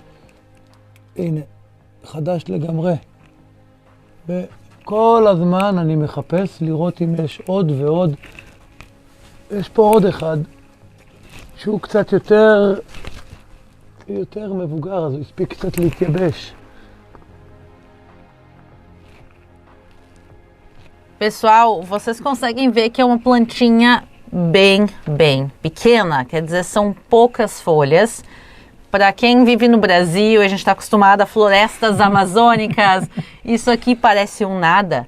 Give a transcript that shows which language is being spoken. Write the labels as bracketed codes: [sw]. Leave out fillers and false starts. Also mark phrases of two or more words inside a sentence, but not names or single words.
[he] הנה, חדש לגמרי. וכל הזמן אני מחפש לראות אם יש עוד ועוד. יש פה עוד אחד שהוא קצת יותר מבוגר, אז הוא הספיק קצת להתייבש. [pt] Pessoal, vocês conseguem ver que é uma plantinha bem pequena, quer dizer, são poucas folhas. Para quem vive no Brasil, a gente está acostumado a florestas amazônicas, isso aqui parece um nada.